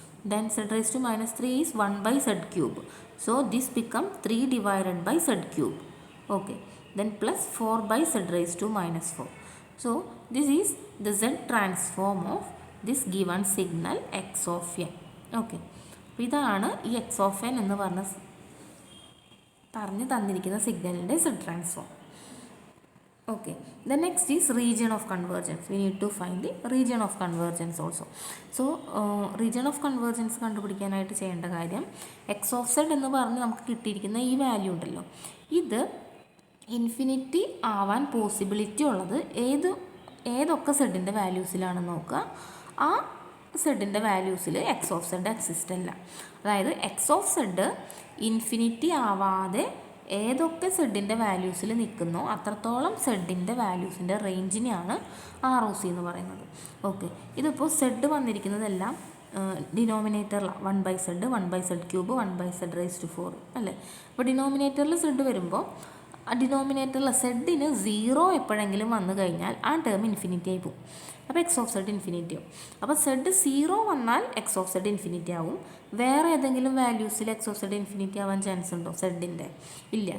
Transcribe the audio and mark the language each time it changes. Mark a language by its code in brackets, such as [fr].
[en] Then z raised to -3 is 1 by z cube. So this become 3 divided by z cube. Okay. then plus 4 by z raised to minus 4. So this is the z transform of this given signal x of n. Okay. [ml] ഇതാണ് ഈ X of N എന്ന് പറഞ്ഞ് തന്നിരിക്കുന്ന സിഗ്നലിൻ്റെ z transform. [en] Okay, the next is region of convergence. We need to find the region of convergence also. [ml] So region of convergence കണ്ടുപിടിക്കാനായിട്ട് ചെയ്യേണ്ട കാര്യം X of Z എന്ന് പറഞ്ഞ് നമുക്ക് കിട്ടിയിരിക്കുന്ന ഈ വാല്യൂ ഉണ്ടല്ലോ, ഇത് ഇൻഫിനിറ്റി ആവാൻ പോസിബിലിറ്റി ഉള്ളത് ഏതൊക്കെ സെഡിൻ്റെ വാല്യൂസിലാണെന്ന് നോക്കുക. ആ സെഡിൻ്റെ വാല്യൂസിൽ എക്സ് ഓഫ് സെഡ് എക്സിസ്റ്റ് അല്ല. അതായത് എക്സ് ഓഫ് സെഡ് ഇൻഫിനിറ്റി ആവാതെ ഏതൊക്കെ സെഡിൻ്റെ വാല്യൂസിൽ നിൽക്കുന്നോ അത്രത്തോളം സെഡിൻ്റെ വാല്യൂസിൻ്റെ റേഞ്ചിനെയാണ് ആർ ഒ സി എന്ന് പറയുന്നത്. ഓക്കെ, ഇതിപ്പോൾ Z വന്നിരിക്കുന്നതെല്ലാം ഡിനോമിനേറ്ററിലാണ്. [en] 1/z 1/z³ 1/z raised to 4 അല്ലേ. [ml] അപ്പോൾ ഡിനോമിനേറ്ററിൽ സെഡ് വരുമ്പോൾ ആ ഡിനോമിനേറ്ററിൽ സെഡിന് 0 എപ്പോഴെങ്കിലും വന്നു കഴിഞ്ഞാൽ ആ ടേം ഇൻഫിനിറ്റി ആയി പോകും. അപ്പോൾ എക്സ് ഓഫ് സെഡ് ഇൻഫിനിറ്റി ആവും. അപ്പോൾ സെഡ് 0 വന്നാൽ എക്സ് ഓഫ് സെഡ് ഇൻഫിനിറ്റി ആവും. വേറെ ഏതെങ്കിലും വാല്യൂസിൽ എക്സ് ഓഫ് സെഡ് ഇൻഫിനിറ്റി ആവാൻ ചാൻസ് ഉണ്ടോ സെഡിൻ്റെ? ഇല്ല.